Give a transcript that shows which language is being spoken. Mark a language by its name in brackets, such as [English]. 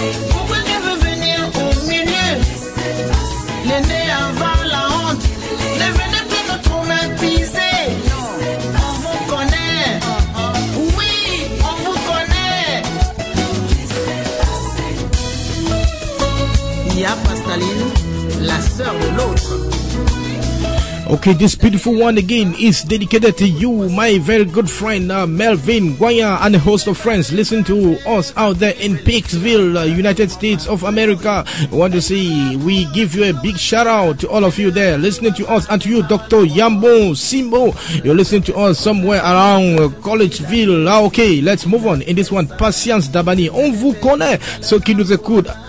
[French] Pourquoi tu veux venir au milieu? L'aîné avant la honte. Ne venez plus nous traumatiser. On vous connaît. Oui, on vous connaît. Il y a Pastaline, la sœur de l'autre. [English] Okay, this beautiful one again is dedicated to you, my very good friend Melvin Guaya, and a host of friends. Listen to us out there in Pikesville, United States of America. I want to say we give you a big shout out to all of you there listening to us, and to you, Dr. Yambo Simbo. You're listening to us somewhere around Collegeville. Okay, let's move on. In this one, Patience Dabani. [French] On vous connaît, ceux qui nous écoutent.